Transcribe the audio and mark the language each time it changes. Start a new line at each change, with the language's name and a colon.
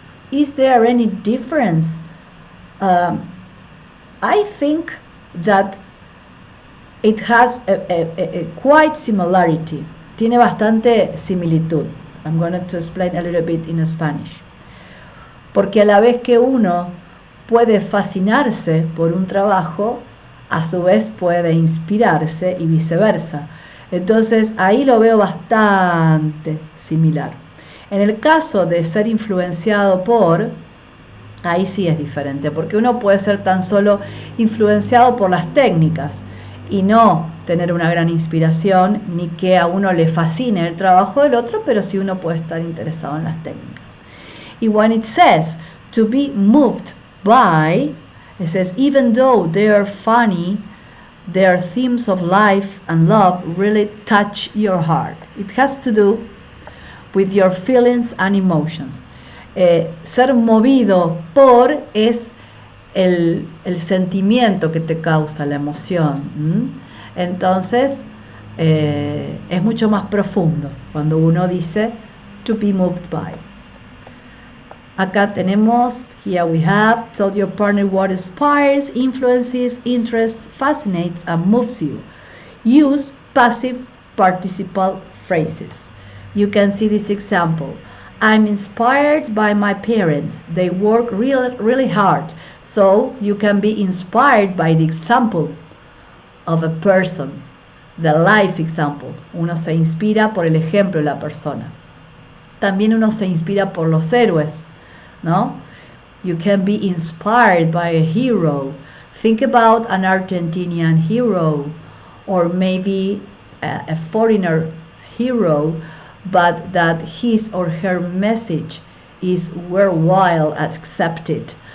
English: Is there any difference? I think that it has a quite similarity.
Spanish: Tiene bastante similitud.
English: I'm going to explain a little bit in Spanish.
Spanish: Porque a la vez que uno puede fascinarse por un trabajo, a su vez puede inspirarse y viceversa. Entonces ahí lo veo bastante similar. En el caso de ser influenciado por, ahí sí es diferente, porque uno puede ser tan solo influenciado por las técnicas y no tener una gran inspiración ni que a uno le fascine el trabajo del otro, pero sí uno puede estar interesado en las técnicas.
English: Y when it says to be moved by, it says even though they are funny, their themes of life and love really touch your heart. It has to do with your feelings and emotions.
Spanish: Ser movido por es el sentimiento que te causa, la emoción. Entonces, es mucho más profundo cuando uno dice
English: to be moved by.
Spanish: Acá tenemos,
English: here we have, tell your partner what inspires, influences, interests, fascinates, and moves you. Use passive participle phrases. You can see this example. I'm inspired by my parents. They work really hard. So you can be inspired by the example of a person, the life example.
Spanish: Uno se inspira por el ejemplo de la persona. También uno se inspira por los héroes, ¿no?
English: You can be inspired by a hero. Think about an Argentinian hero, or maybe a foreigner hero, but that his or her message is worldwide accepted.